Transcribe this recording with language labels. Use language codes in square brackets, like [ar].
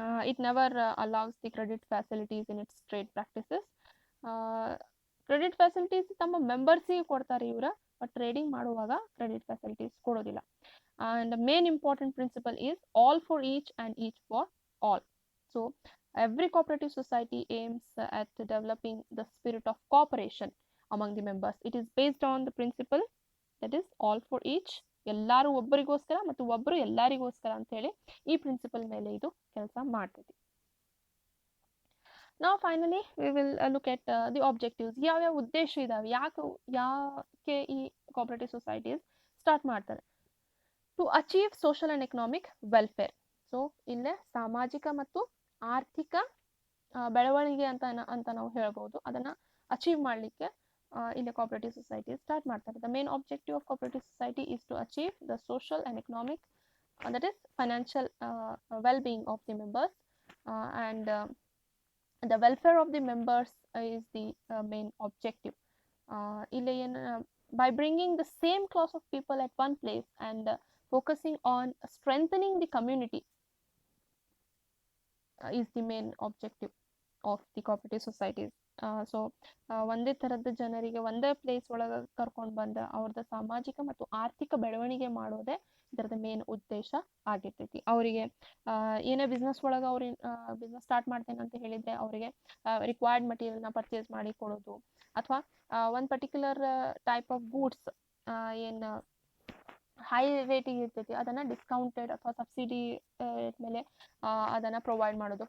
[en] It never allows the credit facilities in its trade practices. [kn] Credit facilities ತಮ್ಮ ಮೆಂಬರ್ಸಿಗೆ ಕೊಡ್ತಾರೆ ಇವರ, but trading ಮಾಡುವಾಗ credit facilities ಕೊಡೋದಿಲ್ಲ. [en] And the main important principle is all for each and each for all. So every cooperative society aims at developing the spirit of cooperation among the members. It is based on the principle that is all for each, [kn] ಎಲ್ಲರೂ ಒಬ್ಬರಿಗೋಸ್ಕರ ಮತ್ತು ಒಬ್ಬರು ಎಲ್ಲರಿಗೋಸ್ಕರ ಅಂತ ಹೇಳಿ ಈ principal ಮೇಲೆ ಇದು ಕೆಲಸ ಮಾಡ್ತೈತಿ. [en] Now finally we will look at the objectives. [kn] ಯಾವ್ಯಾವ ಉದ್ದೇಶ ಇದಾವೆ, ಯಾಕೆ ಈ ಕೋಆಪರೇಟಿವ್ ಸೊಸೈಟೀಸ್ ಸ್ಟಾರ್ಟ್ ಮಾಡ್ತಾರೆ? [en] To achieve social and economic welfare. [kn] So ಇಲ್ಲೇ ಸಾಮಾಜಿಕ ಮತ್ತು ಆರ್ಥಿಕ ಬೆಳವಣಿಗೆ ಅಂತ ನಾವು ಹೇಳ್ಬೋದು. ಅದನ್ನು ಅಚೀವ್ ಮಾಡಲಿಕ್ಕೆ ಇಲ್ಲೇ ಕೋಆಪರೇಟಿವ್ ಸೊಸೈಟಿ ಸ್ಟಾರ್ಟ್ ಮಾಡ್ತಾರೆ. [en] The main objective of cooperative society is to achieve the social and economic, that is financial well being of the members, and the welfare of the members is the main objective. Ile by bringing the same class of people at one place and focusing on strengthening the community is the main objective of the cooperative societies. [kn] So ಒಂದೇ ಥರದ ಜನರಿಗೆ ಒಂದೇ place ಒಳಗೆ ಕರ್ಕೊಂಡು ಬಂದು ಅವ್ರದ್ದು ಸಾಮಾಜಿಕ ಮತ್ತು ಆರ್ಥಿಕ ಬೆಳವಣಿಗೆ ಮಾಡೋದೇ ಇದರದ ಮೇನ್ ಉದ್ದೇಶ ಆಗಿರ್ತೈತಿ. ಅವರಿಗೆ ಏನೇ ಬಿಸ್ನೆಸ್ ಒಳಗೆ ಅವ್ರಿಗೆ ಬಿಸ್ನೆಸ್ ಸ್ಟಾರ್ಟ್ ಮಾಡ್ತೇನೆ ಅಂತ ಹೇಳಿದರೆ ಅವರಿಗೆ ರಿಕ್ವೈರ್ಡ್ ಮಟೀರಿಯಲ್ನ ಪರ್ಚೇಸ್ ಮಾಡಿ ಕೊಡೋದು, ಅಥವಾ ಒಂದು ಪರ್ಟಿಕ್ಯುಲರ್ ಟೈಪ್ ಆಫ್ ಗೂಡ್ಸ್ ಏನು ಹೈ ರೇಟಿಗೆ ಇರ್ತೈತಿ ಅದನ್ನು ಡಿಸ್ಕೌಂಟೆಡ್ ಅಥವಾ ಸಬ್ಸಿಡಿ ರೇಟ್ ಮೇಲೆ ಅದನ್ನು ಪ್ರೊವೈಡ್ ಮಾಡೋದು.